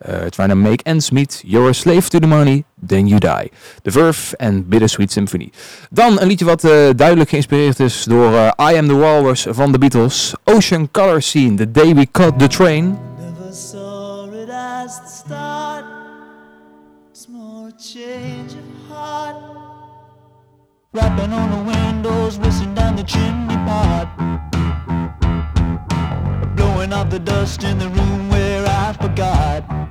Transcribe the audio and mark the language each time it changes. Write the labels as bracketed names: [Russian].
[English] Trying to make ends meet, you're a slave to the money, then you die. The Verve and Bittersweet Symphony. [Dutch] Dan een liedje wat duidelijk geïnspireerd is door I Am The Walrus van de Beatles. [English] Ocean Color Scene, The Day We Caught The Train. Never saw it as the start. It's more a change of heart. Rapping on the windows, whistling down the chimney pot. Blowing out the dust in the room where I forgot.